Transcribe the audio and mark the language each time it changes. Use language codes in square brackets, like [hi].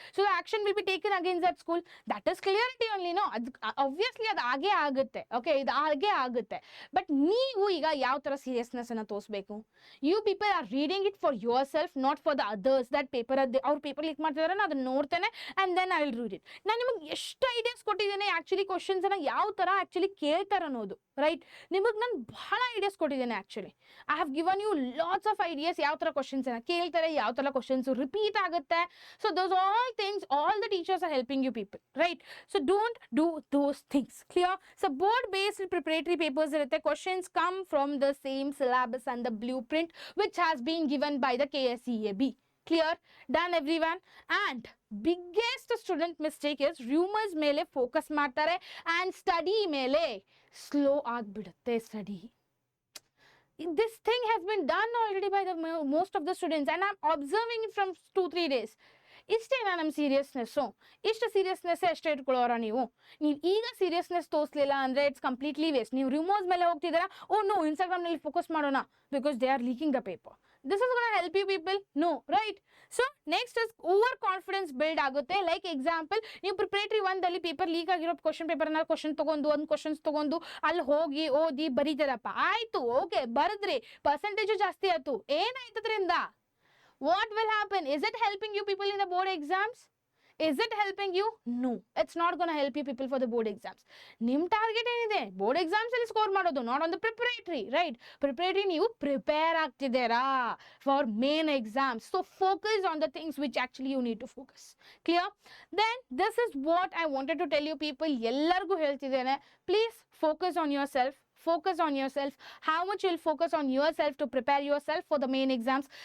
[en] So the action will be taken against that school. That is clarity only, no? [kn] Obviously ಅದು ಆಗೇ ಆಗುತ್ತೆ. Okay, ಇದು ಆಗೇ ಆಗುತ್ತೆ. ಬಟ್ ನೀವು ಈಗ ಯಾವ ಥರ ಸೀರಿಯಸ್ನೆಸ್ ಅನ್ನು ತೋರಿಸ್ಬೇಕು? [en] You people are reading it for yourself, not for the others. That paper [kn] ಅವ್ರ ಪೇಪರ್ ಲೀಕ್ ಮಾಡ್ತಿದ್ದಾರೆ, ನಾನು ಅದನ್ನು ನೋಡ್ತೇನೆ [en] And then I will read it. [kn] ನಾನು ನಿಮಗೆ ಎಷ್ಟು ಐಡಿಯಾಸ್ ಕೊಟ್ಟಿದ್ದೇನೆ ಆ್ಯಕ್ಚುಲಿ ಕ್ವಶನ್ಸನ್ನು ಯಾವ ಥರ ಆ್ಯಕ್ಚುಲಿ ಕೇಳ್ತಾರೆ ಅನ್ನೋದು. ರೈಟ್? ನಿಮಗೆ ನಾನು ಬಹಳ ಐಡಿಯಾಸ್ ಕೊಟ್ಟಿದ್ದೇನೆ actually. [en] I have given you lots of ideas, [kn] ಯಾವ ಥರ ಕ್ವಶನ್ಸನ್ನು ಕೇಳ್ತಾರೆ, ಯಾವ ಥರ ಕ್ವಶನ್ಸು ರಿಪೀಟ್ ಆಗುತ್ತೆ. [en] So those all things, all the teachers are helping you people, right? So don't do those things. Clear? So board based preparatory papers irutte, questions come from the same syllabus and the blueprint which has been given by the KSEAB. Clear? Done everyone? And biggest student mistake is rumors mele focus ಮಾಡ್ತಾರೆ and study ಮೇಲೆ slow ಆಗ್ಬಿಡುತ್ತೆ study. This thing has been done already by the most of the students, and I'm observing it from 2-3 days. [kn] ಇಷ್ಟೇನಾ ನಮ್ಮ seriousness? ಇಷ್ಟು seriousness ಎಷ್ಟೇ ಇಟ್ಕೊಳ್ಳೋರ ನೀವು ಈಗ seriousness ತೋರಿಸಲಿಲ್ಲ ಅಂದರೆ [en] It's completely waste. [kn] ನೀವು ರಿಮೂವ್ಸ್ ಮೇಲೆ ಹೋಗ್ತಿದ್ದೀರಾ, ಓ ನೋ ಇನ್ಸ್ಟಾಗ್ರಾಮ್ನಲ್ಲಿ ಫೋಕಸ್ ಮಾಡೋಣ [en] Because they are leaking the paper. This is gonna help you people? No, right? So next is over confidence build ಆಗುತ್ತೆ. [kn] ಲೈಕ್ ಎಕ್ಸಾಂಪಲ್, ನೀವು preparatory 1ದಲ್ಲಿ paper leak ಆಗಿರೋ question ಪೇಪರ್ನ ಒಂದು questions ತೊಗೊಂಡು ಅಲ್ಲಿ ಹೋಗಿ ಓದಿ ಬರೀತಾರಪ್ಪ, ಆಯಿತು, ಓಕೆ ಬರೆದ್ರಿ, ಪರ್ಸೆಂಟೇಜು ಜಾಸ್ತಿ ಆಯಿತು, ಏನಾಯ್ತು ಅದರಿಂದ? [en] What will happen? Is it helping you people in the board exams? Is it helping you? No, it's not going to help you people for the board exams. [kn] ನಿಮ್ಮ ಟಾರ್ಗೆಟ್ ಏನಿದೆ? Board exams ಅಲ್ಲಿ score ಮಾಡೋದು, [en] Not on the preparatory. [kn] Right? Preparatory ನೀವು prepare ಆಗ್ತಿದ್ದೀರಾ for main exams. [en] So focus on the things which actually you need to focus. Clear? Then this is what I wanted to tell you people. [kn] ಎಲ್ಲರಿಗೂ ಹೇಳ್ತಿದ್ದೇನೆ, [en] Please focus on yourself. Focus on yourself. How much you'll focus on yourself to prepare yourself for the main exams.